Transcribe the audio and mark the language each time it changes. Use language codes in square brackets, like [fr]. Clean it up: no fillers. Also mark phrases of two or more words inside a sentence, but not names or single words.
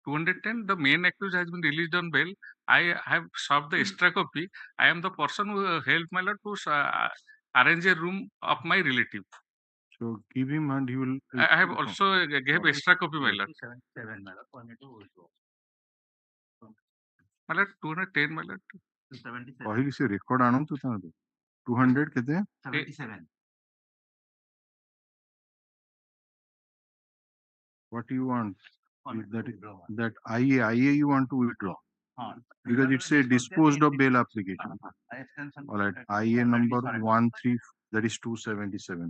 [en] 210, the main accused has been released on bail. I have served the extra copy. I am the person who helped my lord to arrange a room of my relative. So give him and he will. I have also gave extra copy, my lord. My lord, 210, my lord. [or] କହିଲି ସେ ରେକର୍ଡ ଆଣନ୍ତୁ ତାହେଲେ 200 କେତେ [en] 77. what you want is that IA you want to withdraw because it's a disposed of bail application. All right, IA number 13, that is 277.